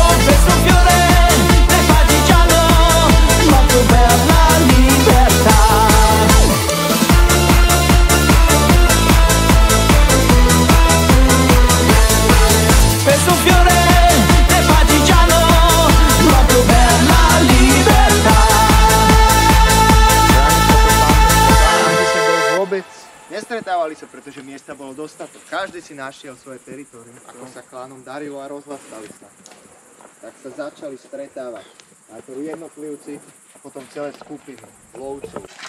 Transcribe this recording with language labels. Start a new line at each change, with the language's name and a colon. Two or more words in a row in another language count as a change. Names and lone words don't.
Italian: Questo fiore del partigiano, molto bella libertà. Questo fiore del partigiano, molto bella libertà.
Slovak: Vôbec nestretávali sa, pretože miesta bolo dostatok. Každý si našiel svoje teritorium. Ako sa klanom darilo a rozhlastali sa, tak sa začali stretávať. Najprv jednotlivci a potom celé skupiny lovcov.